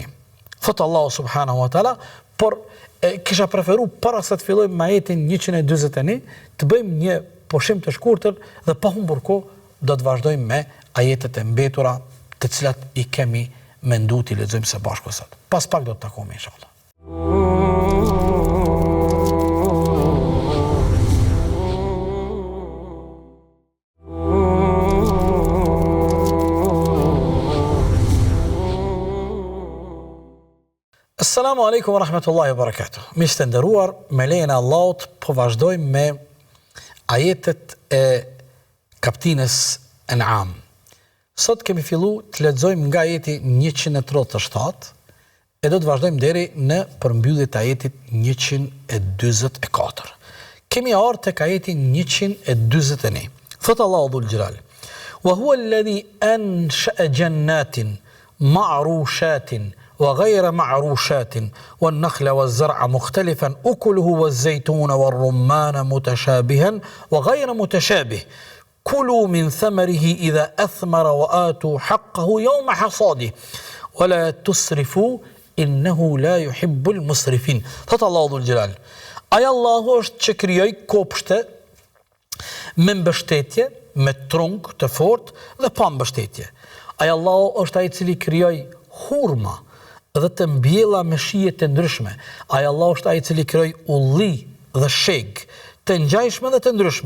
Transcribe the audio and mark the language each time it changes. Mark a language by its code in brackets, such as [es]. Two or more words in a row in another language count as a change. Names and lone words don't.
[sq] Thot Allahu [ar] سبحانه وتعالى, [sq] por kisha preferu para se të fillojmë me ajetin 141, të bëjmë një pushim të shkurtër dhe pa humbur kohë do të vazhdojmë me ajetet e mbetura, të cilat i kemi menduar të lexojmë së bashku sot. Pas pak do të takojmë inshallah. [ar] السلام عليكم ورحمة الله وبركاته. [sq] Miq të nderuar, me lejen e Allahut po vazhdojmë me ajetet e kapitullit An'am. Sot kemi filluar të lexojmë nga ajeti 137 e do të vazhdojmë deri në përmbylljen e ajetit 144. Kemi ardhur tek ajeti 141. Thot Allahu [ar] ذو الجلال: "وهو الذي أنشأ جنات معروشات وغير معروشات والنخل والزرع مختلفا أكله والزيتون والرمان متشابها وغير متشابه كلوا من ثمره إذا أثمر وآتوا حقه يوم حصاده ولا تسرفوا إنه لا يحب المسرفين." [sq] Thot Allahu [ar] ذو الجلال, [sq] ai Allahu është që krijoi kopshte me mbështetje, me trung të fortë dhe pa mbështetje. Ai Allahu është ai i cili krijoi hurma dhe të mbjella me shije të ndryshme. Ai Allah është ai i cili krijoi ulli dhe sheg të ngjajshme dhe të ndryshme.